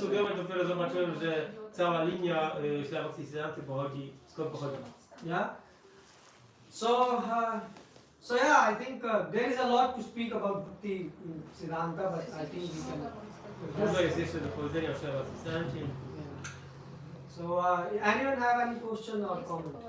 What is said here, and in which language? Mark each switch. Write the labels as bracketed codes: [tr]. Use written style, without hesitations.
[pl] zacząłem studiować, dopiero zobaczyłem, że cała linia Ślabowskiej Siddhanty pochodzi, skąd pochodzi. [en] Yeah? So yeah, I think there is a lot to speak about Bhakti Siddhanta, but I think we can. [pl] Dużo jest jeszcze do powiedzenia o Ślabowskiej Siddhancie. [en] Yeah. So anyone have any question or comment?